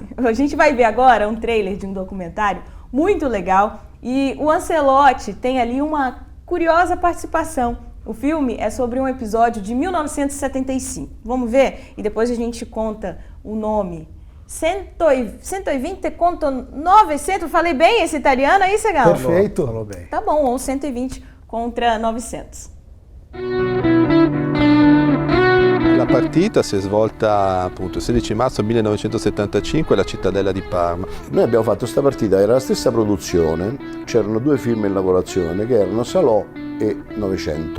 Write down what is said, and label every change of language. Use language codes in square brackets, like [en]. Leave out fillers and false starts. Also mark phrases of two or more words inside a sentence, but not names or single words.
[pt] A gente vai ver agora um trailer de um documentário muito legal e o Ancelotti tem ali uma curiosa participação. O filme é sobre um episódio de 1975. Vamos ver? E depois a gente conta o nome 120 contra 900. Falei bem esse italiano aí, Segalo? Perfeito. Falou bem. Tá bom, ou 120 contra 900. [it] La partita si è svolta appunto il 16 marzo 1975 alla Cittadella di Parma. Noi abbiamo fatto questa partita, era la stessa produzione, c'erano 2 film in lavorazione che erano Salò e 900.